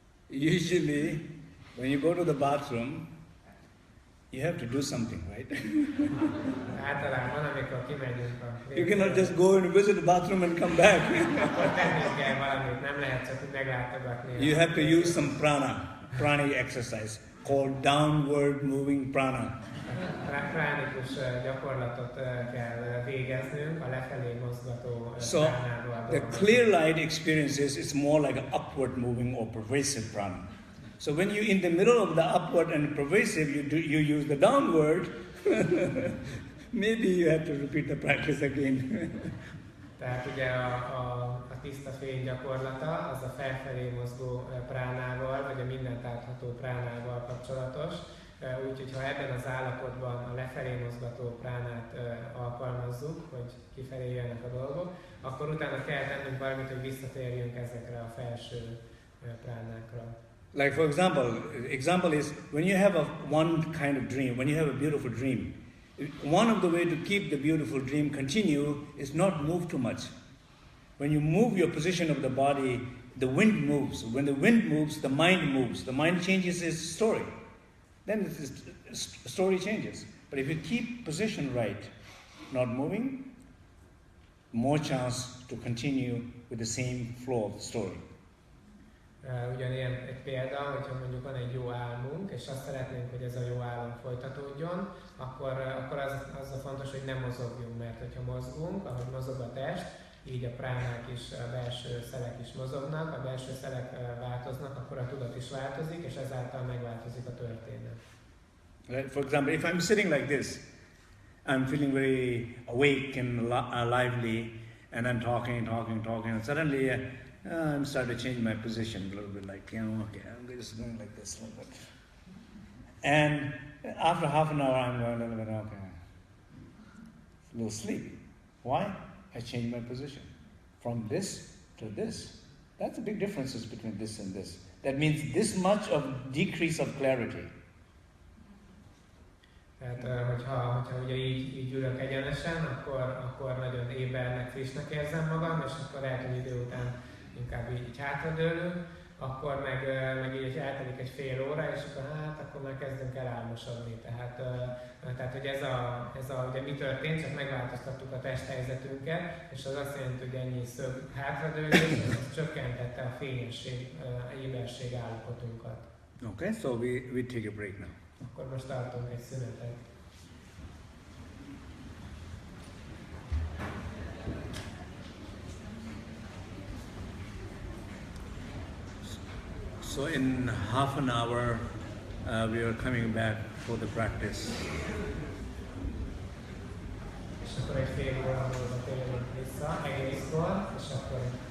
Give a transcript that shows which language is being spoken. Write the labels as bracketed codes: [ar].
[en] Usually, when you go to the bathroom, you have to do something, right? [hu] Általában, amikor kimegyünk a WC-be, [en] You cannot just go and visit the bathroom and come back. [hu] akkor tennünk kell valamit, nem lehet csak úgy meglátogatni. [en] You have to use some prana exercise called downward moving prana. [hu] Pránikus gyakorlatot kell végeznünk, a lefelé mozgató [en] So [hu] pránával. [en] the clear light experiences is more like an upward moving or pervasive prana. So when you're in the middle of the upward and pervasive, you use the downward. Maybe you have to repeat the practice again. [hu] Tehát ugye a tiszta fény gyakorlata az a felfelé mozgó pránával, vagy a mindent átható pránával kapcsolatos. Úgyhogy ha ebben az állapotban a lefelé mozgató pránát alkalmazzuk, hogy kifelé jönnek a dolgok, akkor utána kell tennünk valamit, hogy visszatérjünk ezekre a felső pránákra. [en] Like for example is when you have one kind of dream, when you have a beautiful dream, one of the way to keep the beautiful dream continue is not move too much. When you move your position of the body, the wind moves. When the wind moves, the mind moves. The mind changes its story. Then the story changes. But if you keep position right, not moving, more chance to continue with the same flow of the story. [hu] Ugyanilyen egy példa, hogyha mondjuk van egy jó álmunk, és azt szeretnénk, hogy ez a jó álom folytatódjon, akkor az a fontos, hogy nem mozogjunk, mert hogyha mozgunk, ahogy mozog a test, így a pránák is, a belső szelek is mozognak, a belső szelek változnak, akkor a tudat is változik, és ezáltal megváltozik a történet. [en] Right? For example, if I'm sitting like this, I'm feeling very awake and lively, and I'm talking, and suddenly I'm starting to change my position a little bit, like, okay, I'm just going like this a little bit. And after half an hour, I'm going a little bit, okay, a little sleepy. Why? I changed my position from this to this. That's a big difference between this and this. That means this much of decrease of clarity. [hu] Tehát, hogyha ugye így ülök egyenesen, akkor nagyon ébernek, frissnek érzem magam, és akkor lehet, hogy idő után inkább így hátradőlünk, akkor meg így eltelik egy fél óra, és akkor már kezdünk el álmosodni. Tehát hogy ez a ugye mi történt, csak megváltoztattuk a testhelyzetünket, és az azt jelenti, hogy ennyi szög hátradőlés, ez csökkentette a fényesség, a éberség állapotunkat. [en] Okay, so we take a break now. [hu] Akkor most tartunk egy szünetet. [en] So in half an hour, we are coming back for the practice. [hu] És akkor egy fél óra múlva térünk vissza egészkor, és akkor